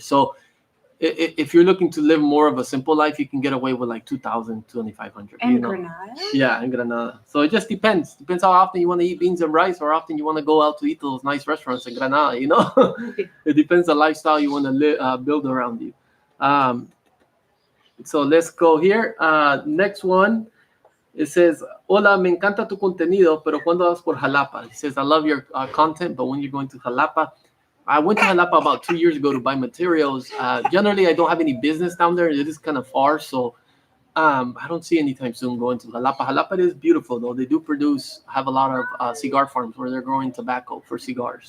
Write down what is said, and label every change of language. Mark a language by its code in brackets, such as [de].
[en] So if you're looking to live more of a simple life, you can get away with like 2,000, 2,500. And Granada? Yeah, in Granada. So it just depends. Depends how often you want to eat beans and rice, or often you want to go out to eat those nice restaurants in Granada. It depends the lifestyle you want to build around you. So let's go here. Next one. It says, [es] "Hola, me encanta tu contenido, pero cuando vas por Jalapa?" [en] It says, "I love your content, but when you're going to Jalapa?" I went to Jalapa about 2 years ago to buy materials. Generally, I don't have any business down there. It is kind of far, so I don't see anytime soon going to Jalapa. Jalapa is beautiful, though. They do have a lot of cigar farms where they're growing tobacco for cigars.